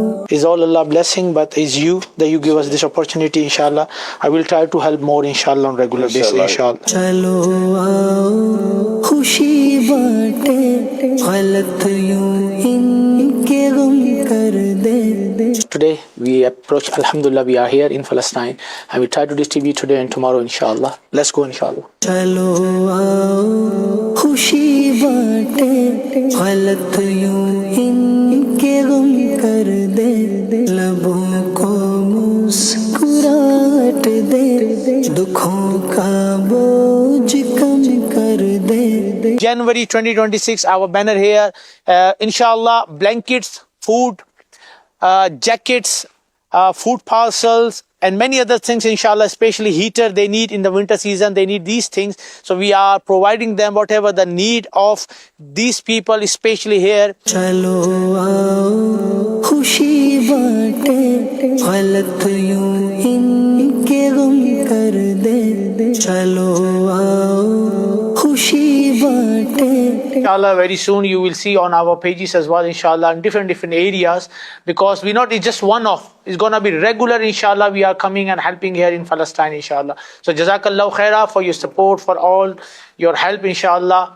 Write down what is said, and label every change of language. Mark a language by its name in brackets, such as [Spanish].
[English] It's all Allah blessing, but it's you that you give us this opportunity, inshallah. I will try to help more, inshallah, on regular basis, inshallah. [Urdu] چلو آؤ خوشی بانٹے غلط یوں ان کے غم کر دے. [English] Today we approach, alhamdulillah, we are here in Palestine and we try to distribute today and tomorrow, inshallah. Let's go, inshallah. [Urdu] چلو آؤ خوشی بانٹے غلط یوں ان کے غم کر دے. لبوں کو مسکراہٹ دے دکھوں کا بوجھ کم کر دے. [English] January 2026, our banner here, inshallah, blankets, food, jackets, food parcels, and many other things, inshallah, especially heater they need in the winter season. They need these things. So we are providing them whatever the need of these people, especially here. [Urdu] چلو آؤ خوشی بانٹے غلط یوں ان کے غم کر دے. چلو آؤ خوشی بانٹے. [English] Inshallah, very soon you will see on our pages as well, inshallah, in different areas, because it's just one-off. It's going to be regular, inshallah. We are coming and helping here in Palestine, inshallah. So jazakallahu khaira for your support, for all your help, inshallah.